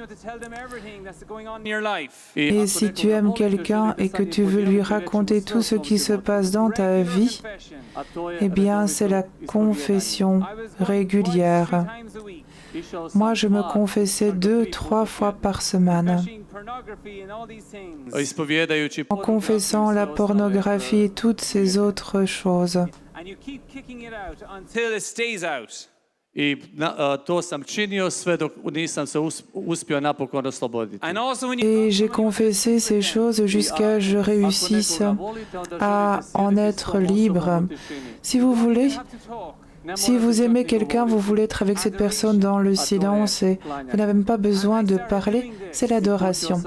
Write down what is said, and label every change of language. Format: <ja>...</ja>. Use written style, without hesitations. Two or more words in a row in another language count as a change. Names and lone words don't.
<fr>Et si tu aimes quelqu'un et que tu veux lui raconter tout ce qui se passe dans ta vie, eh bien, c'est la confession régulière. Moi, je me confessais 2-3 fois par semaine, en confessant la pornographie et toutes ces autres choses.</fr> <hr>I to sam činio sve dok nisam se uspio napokon osloboditi.</hr> <fr>Et j'ai confessé ces choses jusqu'à ce que je réussisse à en être libre. Si vous voulez, si vous aimez quelqu'un, vous voulez être avec cette personne dans le silence et vous n'avez même pas besoin de parler, c'est l'adoration.</fr>